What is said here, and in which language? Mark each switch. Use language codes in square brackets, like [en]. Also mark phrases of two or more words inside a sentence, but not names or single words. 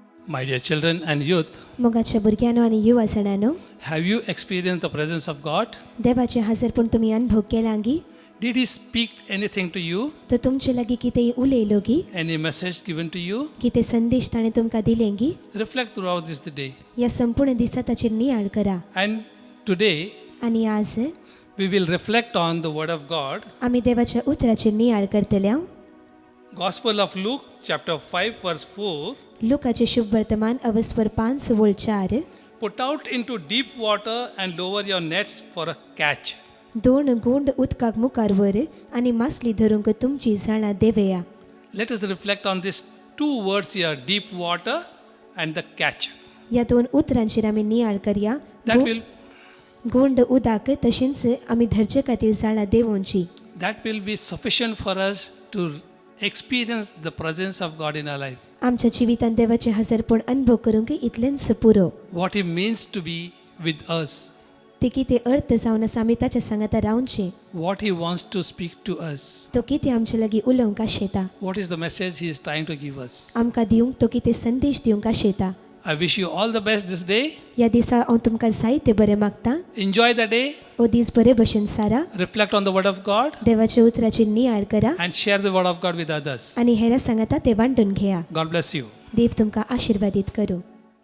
[en] My dear children and youth, [kok] मोगाच्या भुरग्यांनो आनी युवा जाणांनो, [en] have you experienced the presence of God? [kok] देवाचे हाजरपण तुमी अनुभव केला गी? [en] Did He speak anything to you? [kok] तो तुमचे लागीं कितेंय उलयलो गी? [en] Any message given to you? [kok] कितें संदेश ताणें तुमकां दिलें गी? [en] Reflect throughout this day. [kok] ह्या संपूर्ण दिसा ताचेर नियाळ करा. [en] And today, [kok] आनी आज [en] we will reflect on the Word of God. [kok] आमी देवाच्या उतराचेर नियाळ करतल्या. [en] Gospel of Luke, chapter 5, verse 4. [kok] लुकाचे शुभ वर्तमान अवस्वर 5 वोल 4. [en] Put out into deep water and lower your nets for a catch. [kok] 2 गोंड उदकाक मुखार वर आनी मासली धरूंक तुमची जाळां देवया. [en] Let us reflect on these two words here, deep water and the catch. [kok] ह्या 2 उतरांचेर आमी नियाळ करया. [en] That will [kok] गोंड उदाक तशेंच आमी धरचे खातीर जाळां देवोवची. [en] that will be sufficient for us to experience the presence of God in our life. [kok] आमच्या जिवितांत देवाचे हाजरपण अनुभव करूंक इतलेंच पुरो. [en] What He means to be with us. [kok] ते कितें अर्थ जावन आसा आमी ताच्या सांगाता रावचे. [en] What He wants to speak to us. [kok] तो कितें आमचे लागीं उलोवंक आशेता. [en] What is the message He is trying to give us. [kok] आमकां दिवंक तो कितें संदेश दिवंक आशेता. [en] I wish you all the best this day. [kok] ह्या दिसा हांव तुमकां जायते बरें मागतां. [en] Enjoy the day. [kok] हो दीस बरे भशेन सारा. [en] Reflect on the Word of God [kok] देवाच्या उतराचेर नियाळ करा [en] and share the Word of God with others. [kok] आनी हेरां सांगाता ते वांटून घेया. [en] God bless you. [kok] देव तुमकां आशिर्वादीत करूं.